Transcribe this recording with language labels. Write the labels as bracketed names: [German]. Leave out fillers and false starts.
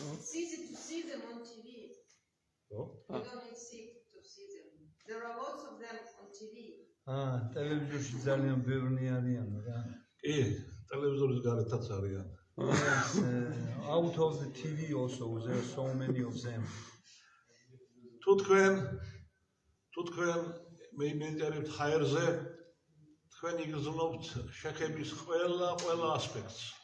[English] It's easy to see them on TV. Oh. You don't need sick to see them. There are lots of them on TV. [Georgian] ტელევიზორში ძალიან ბევრი არიან რა. კი, ტელევიზორის გარეთაც არიან. [English] Yes, out of the TV also there are so many of them. [Georgian] თუ თქვენ მედიტირებთ ჰაერზე, თქვენ იგრძნობთ შექების ყველა ასპექტს.